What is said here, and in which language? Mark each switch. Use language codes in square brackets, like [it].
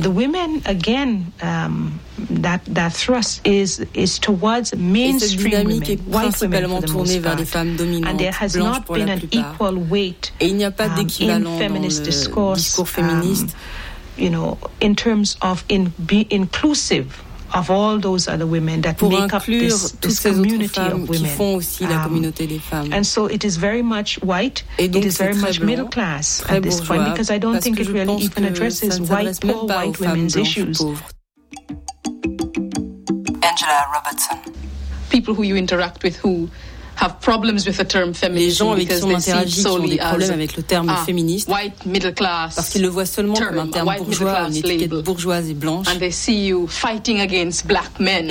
[en] the women, again, that thrust is towards mainstream women, white women for the most part. [fr] Et cette dynamique est principalement tournée vers les femmes dominantes, blanches pour la plupart. Et il n'y a pas d'équivalent dans le discours féministe, [en] you know, in terms of be inclusive of all those other women that [fr] pour [en] make up this community [fr] femmes [en] of women. [fr] Qui font aussi la communauté des femmes. [en] And so it is very much white, it is very much middle class at this point, because I don't think it really even addresses white, poor white women's issues. Angela Robertson. People who you interact with who have problems with the term feminism, [fr] les gens avec qui on interagit qui ont des problèmes avec le terme féministe [en] white middle class [fr] parce qu'ils le voient seulement [en] term, [fr] comme un terme bourgeois, une étiquette bourgeoise et blanche. [en] And they see you fighting against black men.